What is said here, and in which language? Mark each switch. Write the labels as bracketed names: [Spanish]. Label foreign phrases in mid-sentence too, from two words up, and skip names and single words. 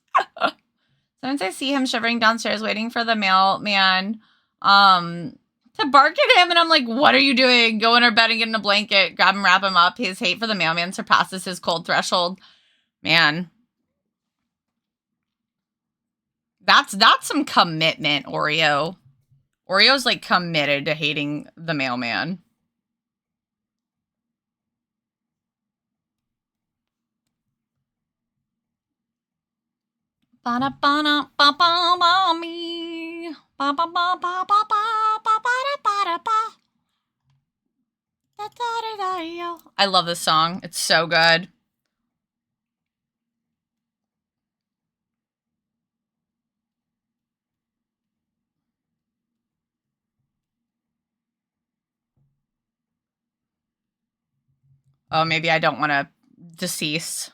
[English] Sometimes I see him shivering downstairs waiting for the mailman to bark at him, and I'm like, what are you doing? Go in our bed and get in a blanket, grab him, wrap him up. His hate for the mailman surpasses his cold threshold. Man. That's some commitment, Oreo. Oreo's like committed to hating the mailman. Ba ba ba ba ba ba me. Ba ba ba ba ba ba ba ba ba. I love this song. It's so good. Oh, maybe I don't want to decease.